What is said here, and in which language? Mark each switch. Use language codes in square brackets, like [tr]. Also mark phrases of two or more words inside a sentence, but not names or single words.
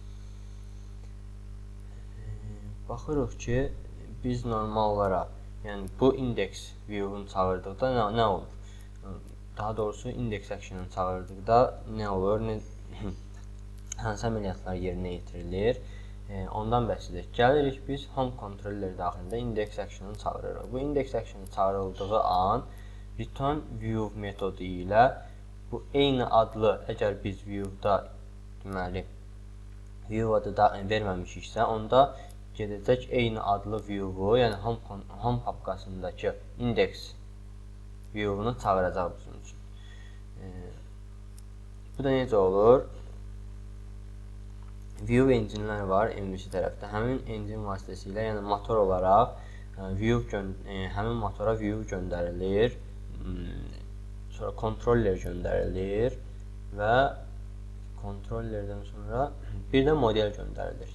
[az] Baxırıq ki, biz normal olaraq, yəni bu [en] index view- [az] unu çağırdıqda nə olur? Daha doğrusu [en] index action- [az] ını çağırdıqda nə olur? Hansı əməliyyatlar yerinə yetirilir? Ondan bəhs edirik. Gəlirik biz [en] home controller [az] daxilində [en] index action- [az] ını çağırırıq. Bu [en] index action [az] çağırıldığı an [en] return view [az] metodu ilə bu eyni adlı, əgər biz view-da deməli view adı da verməmişiksə, onda gedəcək eyni adlı view-u, yəni home papkasındakı [en] index view- [az] unu çağıracaq bizim üçün. Bu da necə olur? [en] View engine'lər [az] var MVC tərəfdə. Həmin engine vasitəsilə, yəni motor olaraq həmin motora view göndərilir. Sonra controller göndərilir və controllerdən sonra bir də model göndərilir.